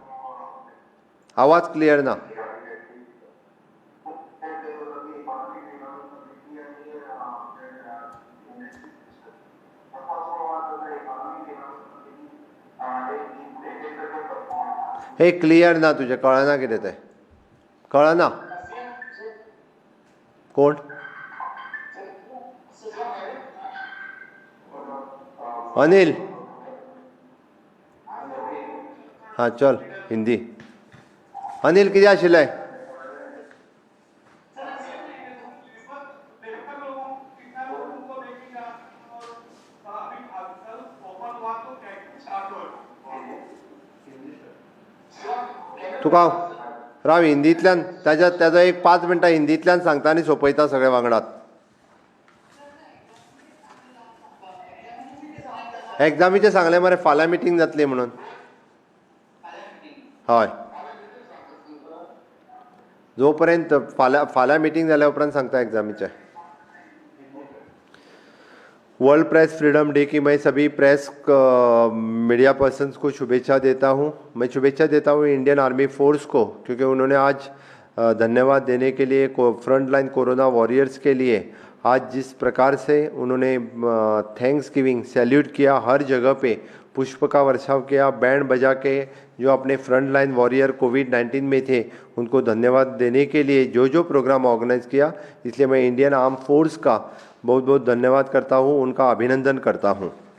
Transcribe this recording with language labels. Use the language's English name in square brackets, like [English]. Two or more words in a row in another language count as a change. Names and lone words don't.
[English] he clear [Konkani] ना तुजें कळना कितें तें कळना कोण अनिल हाँ चल हिंदी अनिल कितें आशिल्लें तुका राव हिंदींतल्यान ताजो एक 5 मिनटां हिंदींतल्यान सांगता आनी सोंपयता सगळे वांगडात एग्जामीचें सांगलें मरे फाल्यां मिटींग जातली म्हणून हय जो पर्यंत फाल्यां मिटींग जाल्या उपरांत सांगता एग्जामीचें [English] World Press Freedom Day [Hindi] की मैं सभी [English] press media [Hindi] पर्सन्स को शुभेच्छा देता हूँ मैं शुभेच्छा देता हूँ [English] Indian Army Force [Hindi] को क्योंकि उन्होंने आज धन्यवाद देने के लिए [English] front line corona warriors [Hindi] के लिए आज जिस प्रकार से उन्होंने [English] thanks giving salute [Hindi] किया, हर जगह पे पुष्प का वर्षाव किया, बैंड बजा के जो अपने [English] front line warrior [Hindi] कोविड-19 में थे उनको धन्यवाद देने के लिए जो जो [English] program organize [Hindi] किया, इसलिए मैं [English] Indian Arm Force [Hindi] का बहुत बहुत धन्यवाद करता हूँ, उनका अभिनंदन करता हूँ।